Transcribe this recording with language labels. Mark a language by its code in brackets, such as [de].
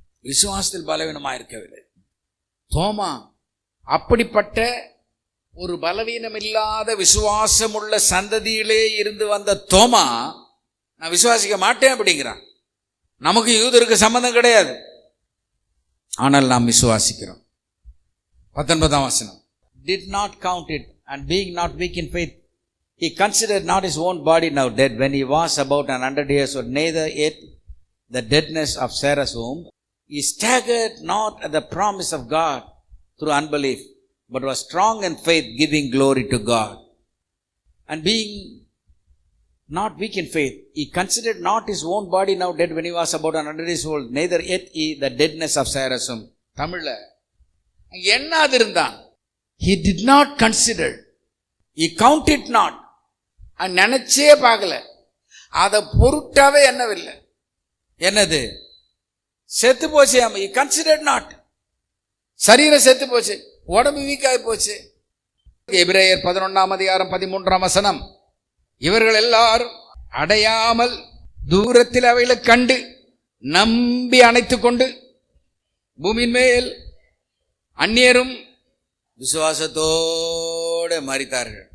[ta] விசுவாசத்தில் பலவீனமாயிருக்கவில்லை. தோமா அப்படிப்பட்ட ஒரு பலவீனம் இல்லாத விசுவாசம் உள்ள சந்ததியிலே இருந்து வந்த தோமா, நான் விசுவாசிக்க மாட்டேன் அப்படிங்கிறான். நமக்கு யூதருக்கு சம்பந்தம் கிடையாது, ஆனால் நாம் விசுவாசிக்கிறோம். 19ஆம் வசனம். [en] Did not count it, and being not weak in faith, he considered not his own body now dead, when he was about 100 years old, neither yet the deadness of Sarah's womb. He staggered not at the promise of God through unbelief, but was strong in faith, giving glory to God. And being not weak in faith, he considered not his own body now dead, when he was about 100 years old, neither yet he the deadness of Sarah's womb. [ta] தமிழ்ல என்னாது இருந்தான்? [en] He did not consider, he counted not, [ta] நினைச்சே பார்க்கல, அதை பொருட்டாவே எண்ணவில்லை. என்னது? செத்து போச்சு. [en] he considered not. [ta] சரீரம் செத்து போச்சு, உடம்பு வீக்காகி போச்சு. எபிரேயர் 11ஆம் அதிகாரம் 13ஆம் வசனம். இவர்கள் எல்லாரும் அடையாமல் தூரத்தில் அவைகளை கண்டு நம்பி அணைத்து கொண்டு பூமியின் மேல் அந்நியரும் விசுவாசத்தோடு மரித்தார்கள்.